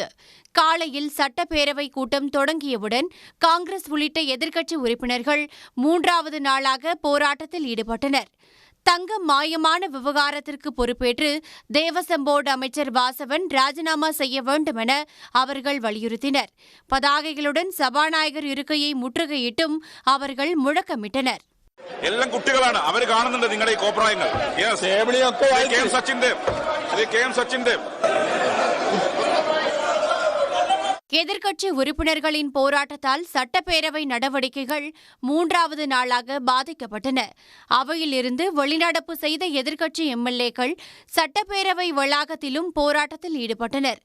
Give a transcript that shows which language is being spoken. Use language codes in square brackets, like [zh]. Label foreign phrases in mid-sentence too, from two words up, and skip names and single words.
[ta] காலையில் சட்டப்பேரவை கூட்டம் தொடங்கியவுடன் காங்கிரஸ் உள்ளிட்ட எதிர்க்கட்சி உறுப்பினர்கள் 3வது நாளாக போராட்டத்தில் ஈடுபட்டனர். தங்கம் மாயமான விவகாரத்திற்கு பொறுப்பேற்று தேவசம் போர்டு அமைச்சர் வாசவன் ராஜினாமா செய்ய வேண்டும் என அவர்கள் வலியுறுத்தினர். பதாகைகளுடன் சபாநாயகர் இருக்கையை முற்றுகையிட்டும் அவர்கள் முழக்கமிட்டனர். [ml] എല്ലാം കുട്ടികളാണ്, അവർ കാണുന്നുണ്ട് നിങ്ങളുടെ ഈ കോപ്രായങ്ങൾ. സച്ചിന്റെ [ta] எதிர்க்கட்சி உறுப்பினர்களின் போராட்டத்தால் சட்டப்பேரவை நடவடிக்கைகள் 3வது நாளாக பாதிக்கப்பட்டன. அவையிலிருந்து வெளிநடப்பு செய்த எதிர்க்கட்சி எம்எல்ஏக்கள் சட்டப்பேரவை வளாகத்திலும் போராட்டத்தில் ஈடுபட்டனர்.